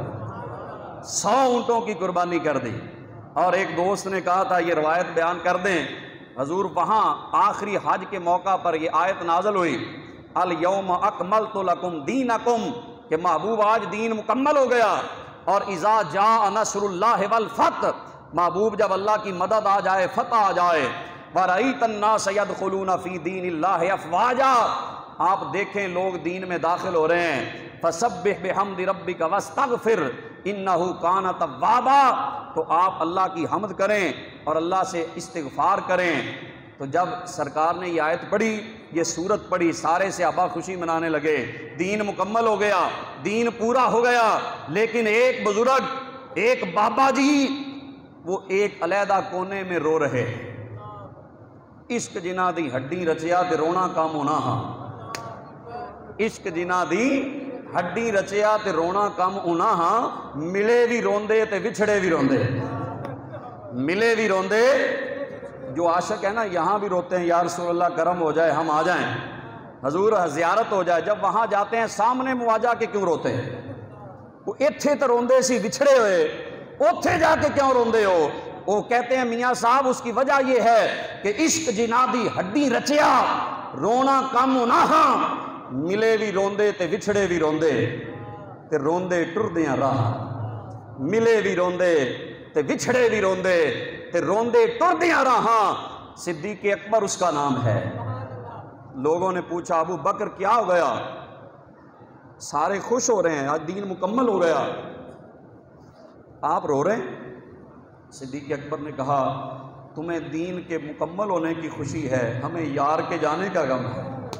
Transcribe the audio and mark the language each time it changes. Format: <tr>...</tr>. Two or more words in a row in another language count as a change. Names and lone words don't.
<ur>100 اونٹوں کی قربانی کر دی۔ اور ایک دوست نے کہا تھا یہ روایت بیان کر دیں، حضور وہاں آخری حج کے موقع پر یہ آیت نازل ہوئی</ur> <ar>الیوم اکملت لکم دینکم،</ar> <ur>کہ محبوب آج دین مکمل ہو گیا. اور</ur> <ar>اذا جاء نصر اللہ والفتح،</ar> <ur>محبوب جب اللہ کی مدد آ جائے، فتح آ جائے.</ur> <ar>وَرَأَيْتَ النَّاسَ يَدْخُلُونَ فِي دِينِ اللَّهِ أَفْوَاجًا،</ar> <ur>آپ دیکھیں لوگ دین میں داخل ہو رہے ہیں.</ur> <ar>فَسَبِّحْ بِحَمْدِ رَبِّكَ وَاسْتَغْفِرْ إِنَّهُ كَانَ تَوَّابًا،</ar> <ur>تو آپ اللہ کی حمد کریں اور اللہ سے استغفار کریں. تو جب سرکار نے یہ آیت پڑھی، یہ سورت پڑھی، سارے صحابہ خوشی منانے لگے. دین مکمل ہو گیا، دین پورا ہو گیا. لیکن ایک بزرگ، ایک بابا جی، وہ ایک علیحدہ کونے میں رو رہے.</ur> <pa>عشق جنہ دی ہڈی رچیا تے رونا کم ہونا ہاں. عشق جنہ دی ہڈی رچیا تے رونا کم ہونا ہاں. ملے بھی روندے تے وچھڑے بھی روندے، ملے بھی روندے.</pa> <ur>جو عاشق ہے نا یہاں بھی روتے ہیں،</ur> <ar>یا رسول اللہ</ar> <ur>کرم ہو جائے ہم آ جائیں، حضور زیارت ہو جائے. جب وہاں جاتے ہیں سامنے مواجہ کے کیوں روتے ہیں؟</ur> <pa>وہ ایتھے تو روندے سی وچھڑے ہوئے، اوتھے جا کے کیوں روندے ہو؟</pa> <ur>وہ کہتے ہیں میاں صاحب اس کی وجہ یہ ہے کہ</ur> <pa>عشق جنا دی ہڈی رچیا رونا کم ہونا ہاں. ملے بھی روندے تے وچھڑے بھی روندے تے روندے ٹردیاں راہ. ملے بھی روندے تے وچھڑے بھی روندے تے روندے ٹردیاں راہاں.</pa> <ur>صدیق اکبر اس کا نام ہے. لوگوں نے پوچھا ابو بکر کیا ہو گیا؟ سارے خوش ہو رہے ہیں، آج دین مکمل ہو گیا، آپ رو رہے ہیں؟ صدیق اکبر نے کہا تمہیں دین کے مکمل ہونے کی خوشی ہے، ہمیں یار کے جانے کا غم ہے.</ur>